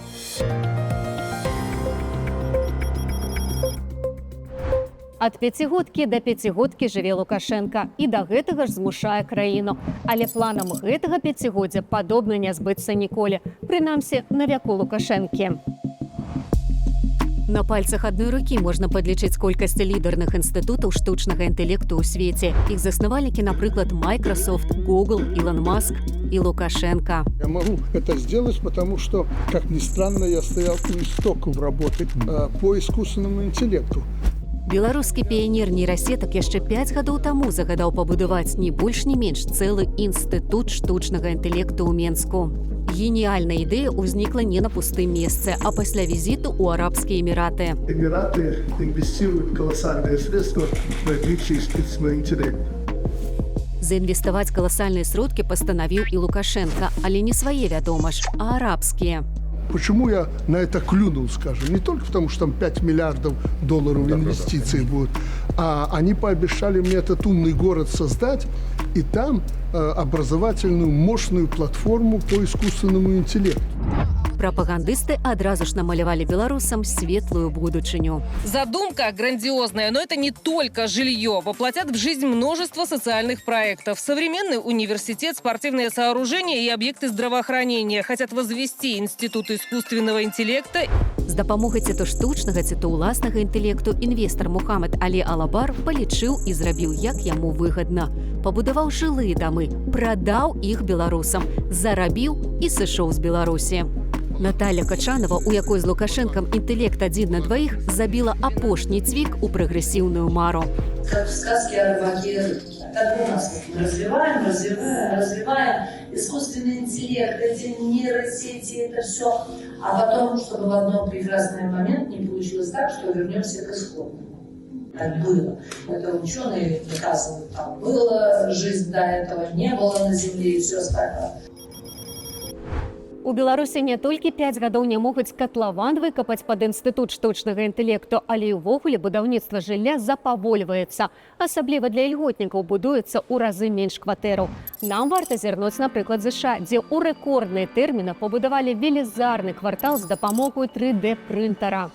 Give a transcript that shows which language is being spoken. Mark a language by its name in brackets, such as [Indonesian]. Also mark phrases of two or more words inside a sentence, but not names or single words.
[Belarusian] Ад пяцігодкі да пяцігодкі жыве Лукашенка і да гэтага ж змушае краіну. Але планам гэтага пяцігоддзя падобна не збыцца ніколі. Прынамсі, на вяку Лукашэнкі. На пальцах адной рукі можна падлічыць колькасць лідарных інстытутаў штучнага інтэлекту ў свеце. Іх заснавальнікі, напрыклад, Microsoft, Google, Илон Маск і Лукашенко. [Russian] Я могу это сделать, потому что, как ни странно, я стоял у истоков работы по искусственному интеллекту. [Belarusian] Беларускі піянер нейрасетак яшчэ 5 гадоў таму загадаў пабудаваць ні больш ні менш цэлы інстытут штучнага інтэлекту ў Менску. Геніальная ідэя ўзнікла не на пустым месцы, а пасля візіту ў Арабскія Эміраты. [Russian] Эмираты инвестируют колоссальные средства в развитие искусственного интеллекта. [Belarusian] Заінвеставаць каласальныя сродкі пастанавіў і Лукашенко, але не свае, вядома ж, а арабскія. [Russian] Почему я на это клюнул, скажем? Не только потому, что там 5 миллиардов долларов инвестиций будет, а они пообещали мне этот умный город создать и там образовательную мощную платформу по искусственному интеллекту. [Belarusian] Прапагандысты адразу ж намалявалі беларусам светлую будучыню. [Russian] Задумка грандиозная, но это не только жилье. Воплотят в жизнь множество социальных проектов. Современный университет, спортивные сооружения и объекты здравоохранения. Хотят возвести институт искусственного интеллекта. [Belarusian] З дапамогай ці то штучнага, ці то ўласнага інтэлекту інвестар Мухаммад Алі Алабар палічыў і зрабіў, як яму выгадна. Пабудаваў жылыя дамы, прадаў іх беларусам, зарабіў і сышоў з Беларусі. Наталья Качанова, у якой з Лукашенкам інтэлект 1 на 2, забіла апошні цвік у прагрэсіўную мару. [Russian] Как в сказке о рыбаке и рыбке. Так у нас развиваем искусственный интеллект, эти нейросети, это все. А потом, чтобы в одном прекрасный момент не получилось так, что вернемся к исходному. Так было. Это ученые доказывают, там была жизнь до этого, не было на Земле и все остальное. [Belarusian] У Беларусі не толькі 5 гадоў не могуць катлаван выкапаць пад інстытут штучнага інтэлекту, але і ўвогуле будаўніцтва жылля запавольваецца. Асабліва для ільготнікаў будуецца ў разы менш кватэраў. Нам варта зірнуць, напрыклад, ЗША, дзе ў рэкордныя тэрміны пабудавалі велізарны квартал з дапамогай 3D-прынтара.